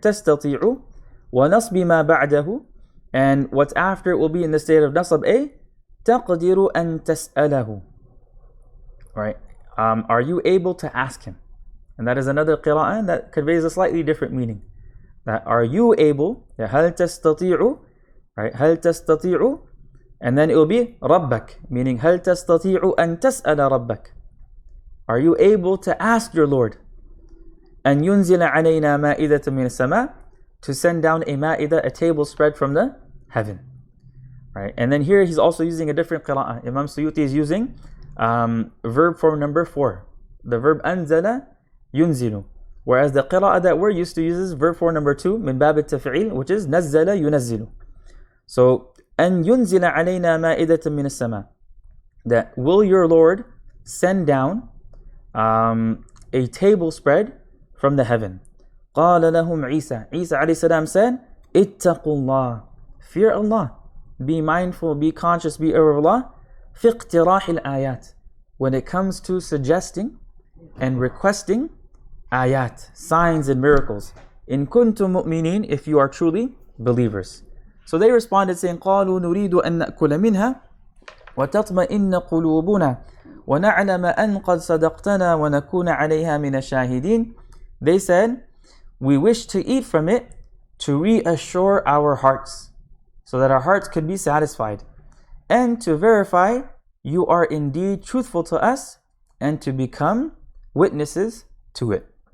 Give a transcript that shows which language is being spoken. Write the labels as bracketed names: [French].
[Arabic] تستطيع ونصب ما بعده, [English] and what's after it will be in the state of nasab a [Arabic] تقدر أن تسأله. [English] Right? Are you able to ask him? And that is another qira'ah that conveys a slightly different meaning. That are you able, [Arabic] هل تستطيع, [English] right? [Arabic] هل تستطيع, [English] and then it will be [Arabic] ربك, meaning هل تستطيع أن تسأل ربك. [English] Are you able to ask your Lord? [Arabic] أن ينزل علينا مائدة من السماء, [English] to send down a ma'idah, a table spread from the heaven. Right? And then here he's also using a different qira'ah. Imam Suyuti is using verb form number 4. The verb أنزل ينزل. Whereas the qira'ah that we're used to uses verb form number 2, [Arabic] من باب التفعيل, [English] which is نزل ينزل. So [Arabic] أن ينزل علينا مائدة من السماء, [English] that will your Lord send down a table spread from the heaven. [Arabic] قال لهم عيسى, [English] Isa alayhi salam said, [Arabic] اتقوا الله, [English] fear Allah, be mindful, be conscious, be aware of Allah, [Arabic] في اقتراح الآيات, [English] when it comes to suggesting and requesting ayat, signs and miracles. [Arabic] In kuntum mu'minin, [English] if you are truly believers. So they responded saying, [Arabic] قالوا نريد أن نأكل منها وتطمئن قلوبنا ونعلم أن قد صدقتنا ونكون عليها من الشاهدين. [English] They said, we wish to eat from it to reassure our hearts, so that our hearts could be satisfied, and to verify you are indeed truthful to us, and to become witnesses to it.